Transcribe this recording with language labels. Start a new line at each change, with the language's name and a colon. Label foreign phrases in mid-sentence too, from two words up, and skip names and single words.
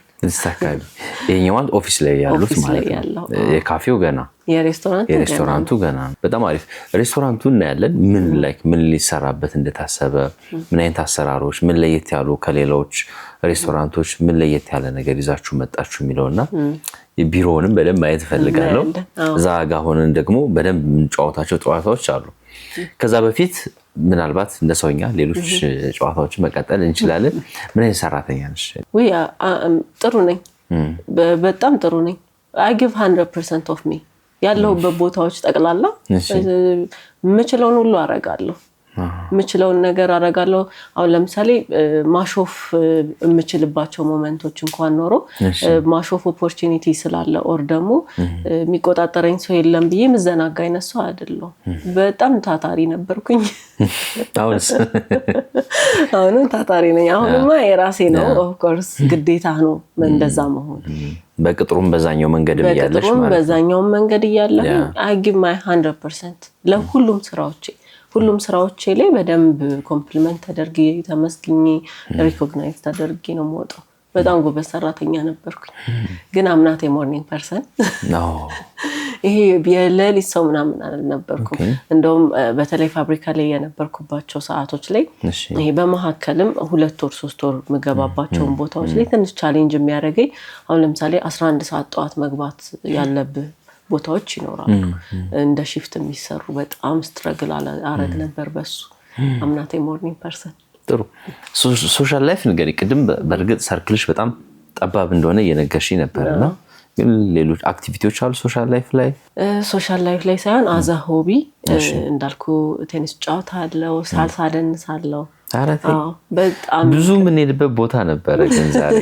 Amharic: 6 አካባቢ። ይሄኛው ማለት ኦፊስ ላይ ያሉት ማለት ነው። የካፌው ገና፣ የሬስቶራንቱ ገና። በጣም አሪፍ። ሬስቶራንቱን እናያለን። ምን ሊሰራበት እንደታሰበ፣ ምን አይነት አሰራሮች፣ ምን ለየት ያሉ ከሌሎች ሬስቶራንቶች ምን ለየት ያለ ነገር ይዛችሁ መጣችሁ የሚለውና ቢሮውንም በደንብ ማየት ፈልጋለሁ። እዛ ጋር ሆነን ደግሞ በደንብ የምንጫወታቸው ጨዋታዎች አሉ። ከዛ በፊት ምናልባት እንደ ሰውኛ ሌሎች ጨዋታዎችን መቀጠል እንችላለን። ምን አይነት ሰራተኛ ነሽ? ጥሩ ነኝ፣ በጣም ጥሩ ነኝ።
English: I give 100% of me።
Amharic: ያለሁበት ቦታዎች ጠቅላላ የምችለውን ሁሉ አረጋለሁ። የምችለውን ነገር አደርጋለሁ አሁን ለምሳሌ ማሾፍ የምችልባቸው ሞመንቶች እንኳን ኖሮ ማሾፍ ኦፖርቹኒቲ ስላለ ኦር ደግሞ የሚቆጣጠረኝ ሰው የለም ብዬ ምዘናጋ አይነት ሰው አይደለሁ በጣም ታታሪ ነበርኩኝ አሁንም ታታሪ ነኝ አሁንማ የራሴ ነው
English: of course
Amharic: ግዴታ ነው እንደዛ መሆን በቅጥሩም በዛኛው መንገድ ይያለሽ ማለት ነው በዛኛው መንገድ ይያለ
English: I give my 100%
Amharic: ሁሉም ስራዎቼ ላይ በደንብ ኮምፕሊመንት ተደርጌ ተመስግኜ ሪኮግናይዝ ተደርጌ ነው የምወጣው በጣም ጎበዝ ሰራተኛ ነበርኩኝ ግን
English: I'm not a morning person
Amharic: ይሄ የሌሊት ሰው ምናምን አልነበርኩም እንደውም በተለይ ፋብሪካ ላይ የነበርኩባቸው ሰዓቶች ላይ ይሄ በመሐከልም 2 ወር 3 ወር መገባባቸው ቦታዎች ላይ ትንሽ ቻሌንጅ የሚያደርገኝ አሁን ለምሳሌ 11 ሰዓት ጠዋት መግባት ያለብህ ቦታዎች ይኖራሉ እንደ ሺፍት የሚሰሩ በጣም ስትራግል አረግ ነበር በሱ
English: I'm not a morning person
Amharic: ጥሩ
English: social life
Amharic: ንገሪ ቅድም በርግጥ ሰርክልሽ በጣም ጠባብ እንደሆነ እየነገርሽ ነበርና ግን ሌሎች አክቲቪቲዎች አሉ
English: social life
Amharic: ላይ ሳይሆን አዛ ሆቢ እንዳልኩ ቴኒስ ጫወታለሁ ሳልሳ ደንሳለሁ በጣም ብዙ ምን ሄድበት ቦታ ነበር ግን ዛሬ